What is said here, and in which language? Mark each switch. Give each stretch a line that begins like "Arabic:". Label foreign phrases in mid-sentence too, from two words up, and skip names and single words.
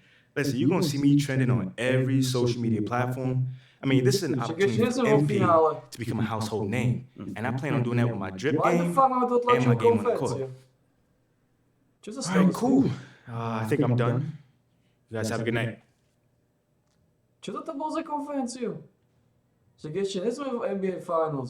English: Listen, you're gonna see me trending on every social media platform. I mean, this is an opportunity for MP to become a household name. And I plan on doing that with my drip game and my game on the court. All right, cool. I think I'm done. You guys have a good night.
Slovak: Čo to bol za konferenciu? Že ešte nie sme v NBA Finals.